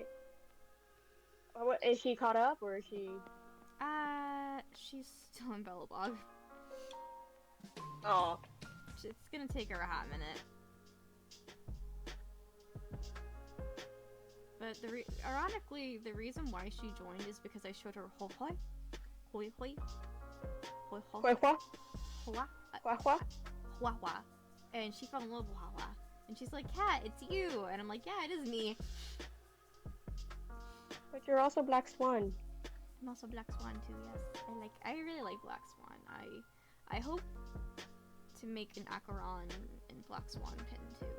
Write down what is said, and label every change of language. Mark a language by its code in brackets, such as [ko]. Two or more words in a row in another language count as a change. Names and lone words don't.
[en] What, is she caught up, or is she... She's still in Bellabog. Oh. It's gonna take her a hot minute. But ironically, the reason why she joined is because I showed her hoi hoi. Hoi hoi. Hoi hoi. Hua Hua. hua? Hua? Hua hua. And she fell in love with Hua hua. And she's like, Cat, it's you! And I'm like, yeah, it is me. But you're also Black Swan. I'm also Black Swan too, yes. I really like Black Swan. I hope to make an Acheron and Black Swan pin too.